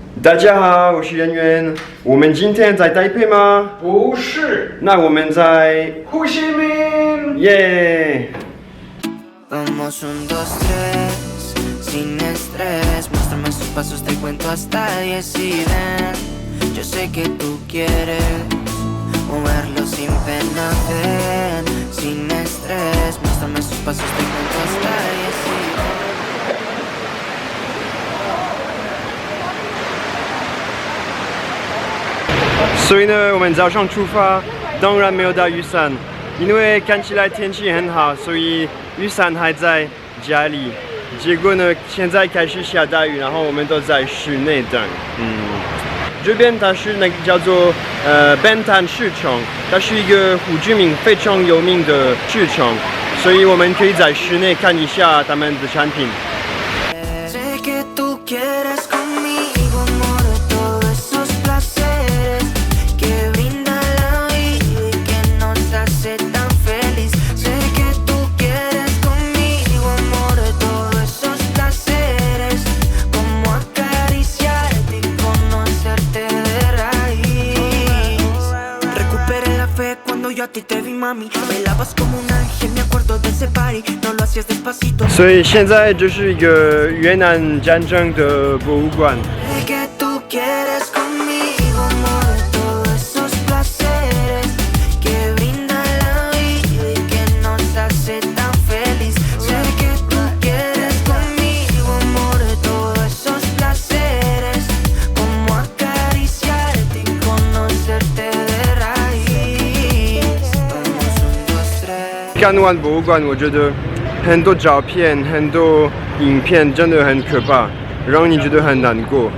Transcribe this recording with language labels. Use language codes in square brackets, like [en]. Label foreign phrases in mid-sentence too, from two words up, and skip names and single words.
[zh] 大家好，我是圆圆。我们今天在台北吗？不是，那我们在胡锡明。耶。 [es] Vamos 1, 2, 3, sin estrés. Muéstrame sus pasos, te cuento hasta 10 y ven. Yo sé que tú quieres moverlo sin pena, ven. Sin estrés, muéstrame sus pasos, te cuento hasta 10 y ven. [zh] 所以呢，我们早上出发，当然没有带雨伞，因为看起来天气很好，所以雨伞还在家里。结果呢，现在开始下大雨，然后我们都在室内等。这边它是那个叫做Ben Thanh市场，它是一个胡志明非常有名的市场，所以我们可以在室内看一下他们的产品。 [es] Sé que tú quieres conmigo, amor, todos esos placeres que brinda la vida y que nos hace tan feliz. Sé que tú quieres conmigo, amor, todos esos placeres, como acariciarte y conocerte de raíz. Recuperé la fe cuando yo a ti te vi, mami. Bailabas como un ángel, me acuerdo de ese party, no lo hacías despacito. [zh] 所以现在这是一个越南战争的博物馆。 [es] Sé que tú quieres conmigo, amor, todos esos placeres que brinda la vida y que nos hace tan feliz. Sé que tú quieres conmigo, amor, todos esos placeres, como acariciarte y conocerte de raíz. Vamos 1, 2, 3. [zh] 看完博物馆，我觉得很多照片、很多影片真的很可怕，让你觉得很难过。